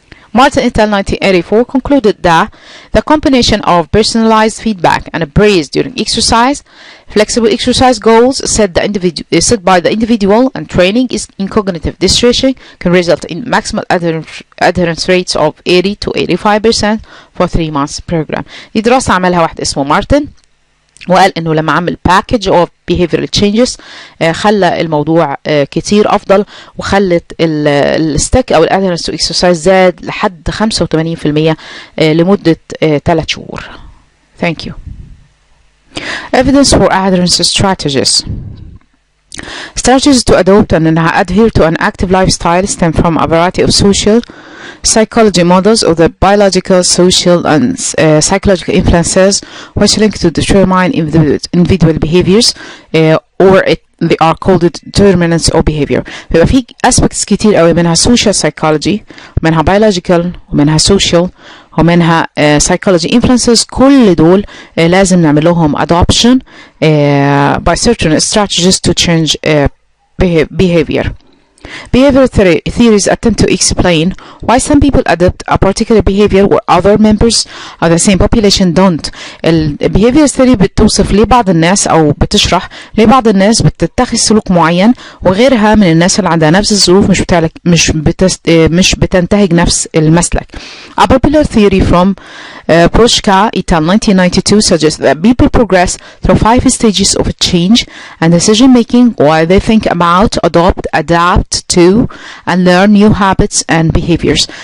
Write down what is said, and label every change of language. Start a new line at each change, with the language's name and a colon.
English: Martin et al. 1984 concluded that the combination of personalized feedback and praise during exercise, flexible exercise goals set by the individual, and training in cognitive dysregulation can result in maximal adherence rates of 80 to 85% for 3 months program.
Arabic: دي دراسة عملها واحد اسمه مارتن، وقال انه لما عمل
English: package of behavioral changes
Arabic: خلى الموضوع كتير افضل، وخلت الستيك او الادهرنس تو exercise زاد لحد 85% لمدة 3 شهور.
English: Thank you. Evidence for adherence strategies. Strategies to adopt and adhere to an active lifestyle stem from a variety of social psychology models of the biological, social, and psychological influences which link to determine individual behaviors or they are called determinants of behavior.
Arabic: بيبقى في aspects كتير قوي، منها social psychology ومنها biological ومنها social ومنها psychology influences. كل دول لازم نعمل لهم
English: adoption by certain strategies to change behavior. Behavioral theories attempt to explain why some people adopt a particular behavior where other members of the same population don't.
Arabic: Behavioral theory بتوصف ليه بعض الناس أو بتشرح ليه بعض الناس بتتخذ سلوك معين وغيرها من الناس اللي عندها نفس الظروف مش بتنتهج نفس المسلك.
English: A popular theory from Proshka et al. 1992 suggests that people progress through 5 stages of change and decision making while they think about, adopt, adapt to and learn new habits and behaviors.